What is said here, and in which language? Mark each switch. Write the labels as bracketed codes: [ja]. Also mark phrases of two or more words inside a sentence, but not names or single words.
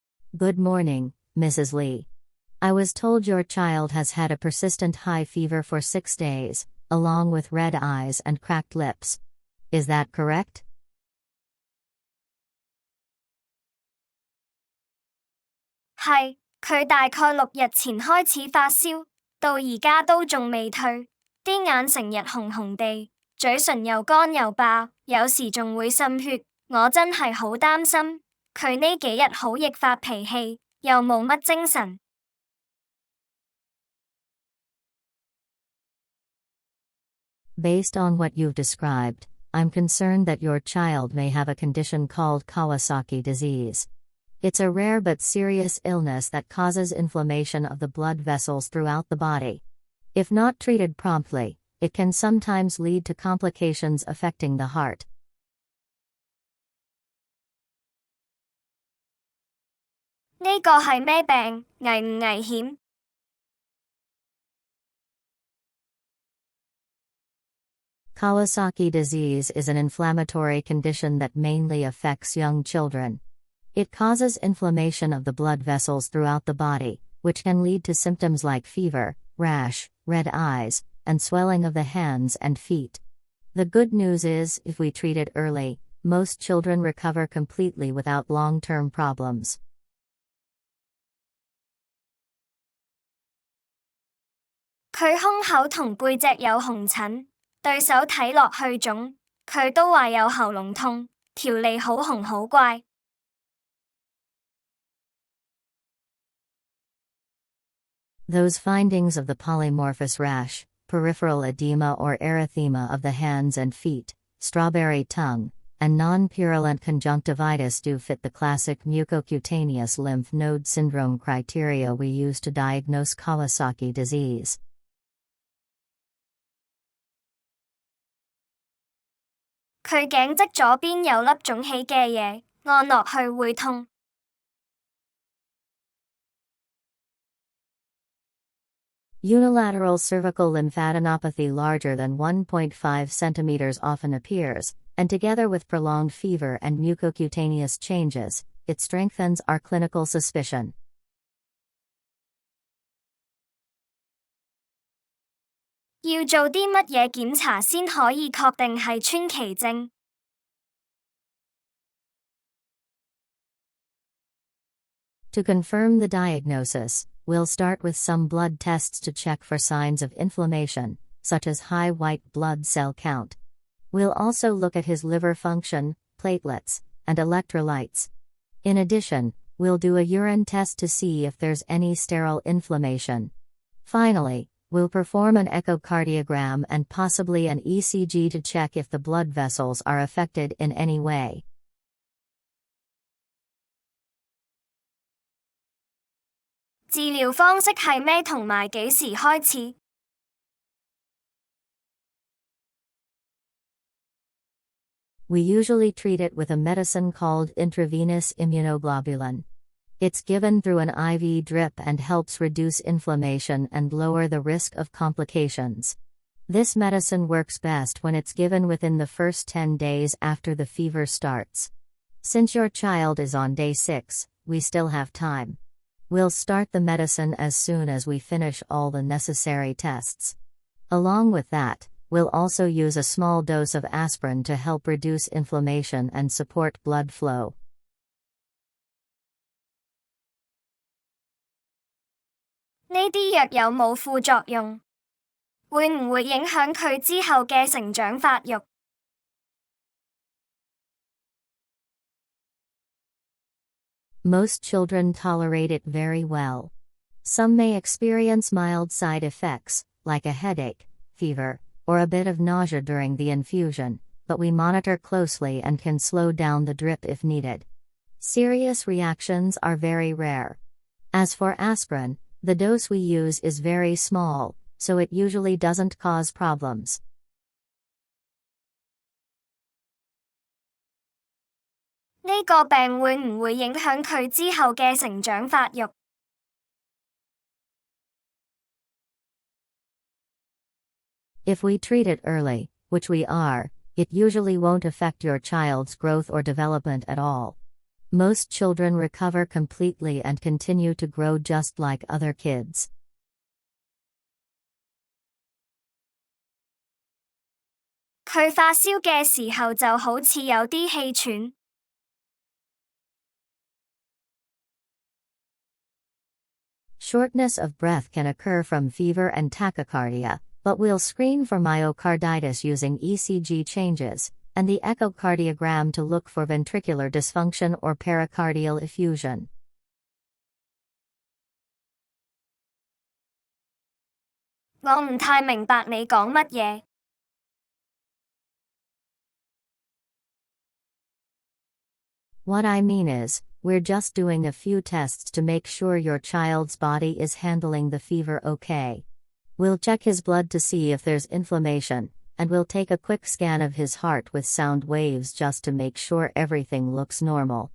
[en] Good morning, Mrs. Lee. I was told your child has had a persistent high fever for 6 days, along with red eyes and cracked lips. Is that correct? [yue] 係，佢大概6日前開始發燒，到而家都仲未退，啲眼成日紅紅地，嘴唇又乾又爆，有時仲會滲血，我真係好擔心。佢呢幾日好易發脾氣，又冇乜精神。 [en] Based on what you've described, I'm concerned that your child may have a condition called Kawasaki disease. It's a rare but serious illness that causes inflammation of the blood vessels throughout the body. If not treated promptly, it can sometimes lead to complications affecting the heart. [yue] 呢個係咩病？危唔危險？ [en] Kawasaki disease is an inflammatory condition that mainly affects young children. It causes inflammation of the blood vessels throughout the body, which can lead to symptoms like fever, rash, red eyes, and swelling of the hands and feet. The good news is, if we treat it early, most children recover completely without long-term problems. [yue] 佢胸口同背脊有紅疹，對手睇落去腫，佢都話有喉嚨痛，條脷好紅好怪。 [en] Those findings of the polymorphous rash, peripheral edema or erythema of the hands and feet, strawberry tongue, and non-purulent conjunctivitis do fit the classic mucocutaneous lymph node syndrome criteria we use to diagnose Kawasaki disease. [yue] 佢頸側左邊有粒腫起嘅嘢，按落去會痛。 [en] Unilateral cervical lymphadenopathy larger than 1.5 centimeters often appears, and together with prolonged fever and mucocutaneous changes, it strengthens our clinical suspicion. [yue] 要做啲乜嘢檢查先可以確定係川崎症？ [en] To confirm the diagnosis, we'll start with some blood tests to check for signs of inflammation, such as high white blood cell count. We'll also look at his liver function, platelets, and electrolytes. In addition, we'll do a urine test to see if there's any sterile inflammation. Finally, we'll perform an echocardiogram and possibly an ECG to check if the blood vessels are affected in any way. [yue] 治療方式係咩同埋幾時開始？ [en] We usually treat it with a medicine called intravenous immunoglobulin. It's given through an IV drip and helps reduce inflammation and lower the risk of complications. This medicine works best when it's given within the first 10 days after the fever starts. Since your child is on day 6, we still have time. We'll start the medicine as soon as we finish all the necessary tests. Along with that, we'll also use a small dose of aspirin to help reduce inflammation and support blood flow. [yue] 呢啲藥有冇副作用？會唔會影響佢之後嘅成長發育？ [en] Most children tolerate it very well. Some may experience mild side effects, like a headache, fever, or a bit of nausea during the infusion, but we monitor closely and can slow down the drip if needed. Serious reactions are very rare. As for aspirin, the dose we use is very small, so it usually doesn't cause problems. [yue] 呢個病會唔會影響佢之後嘅成長發育？ [en] If we treat it early, which we are, it usually won't affect your child's growth or development at all. Most children recover completely and continue to grow just like other kids. [yue] 佢發燒嘅時候就好似有啲氣喘。 [en] Shortness of breath can occur from fever and tachycardia, but we'll screen for myocarditis using ECG changes and the echocardiogram to look for ventricular dysfunction or pericardial effusion. [yue] 我唔太明白你講乜嘢。 [en] What I mean is, we're just doing a few tests to make sure your child's body is handling the fever okay. We'll check his blood to see if there's inflammation, and we'll take a quick scan of his heart with sound waves just to make sure everything looks normal.